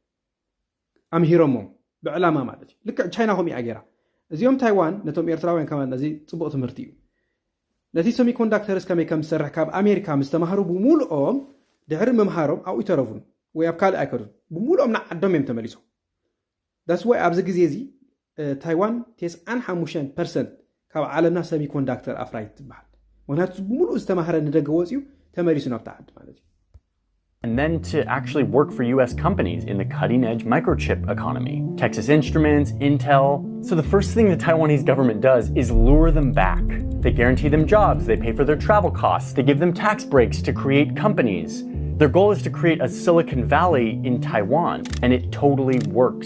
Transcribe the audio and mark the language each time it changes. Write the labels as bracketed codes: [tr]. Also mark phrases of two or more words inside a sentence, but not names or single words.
[ti] ኣምሂሮሞም ብዕላማ ማለት እዩ ልክዕ ቻይና ከምኡ እያ ገይራ እዚኦም ታይዋን ነቶም ኤርትራውያን ከማ ነዚ ፅቡቅ ትምህርቲ እዩ ነቲ ሴሚኮንዳክተርስ ከመይ ከም ዝሰርሕ ካብ ኣሜሪካ ምስ ተማሃሩ ብምሉኦም ድሕሪ ምምሃሮም ኣብኡ ይተረፉን ወይ ኣብ ካልእ ኣይከዱን ብምሉኦም ንዓዶም እዮም ተመሊሶም ዳስ ወይ ኣብዚ ግዜ እዚ ታይዋን 95% ካብ ዓለምና ሴሚኮንዳክተር ኣፍራይት ትበሃል ምክንያቱ ብምሉእ ዝተማሃረ ንደገ ወፂኡ ተመሊሱ ናብቲ ዓዲ ማለት እዩ [en] And then to actually work for US companies in the cutting-edge microchip economy. Texas Instruments, Intel. So the first thing the Taiwanese government does is lure them back. They guarantee them jobs, they pay for their travel costs, they give them tax breaks to create companies. Their goal is to create a Silicon Valley in Taiwan, and it totally works.